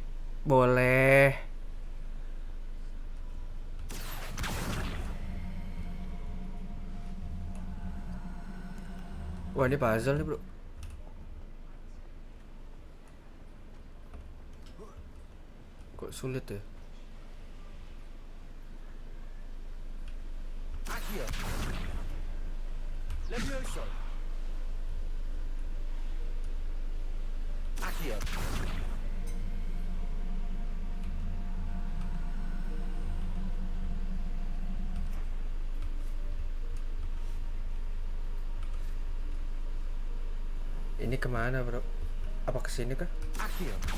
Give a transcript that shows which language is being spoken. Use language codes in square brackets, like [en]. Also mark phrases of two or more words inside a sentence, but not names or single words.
[id] Boleh. Wah, ini puzzle nih, bro. Kok sulit ya? Accio. Levioso. Accio. Ini kemana, bro? Apa kesini kah? Accio.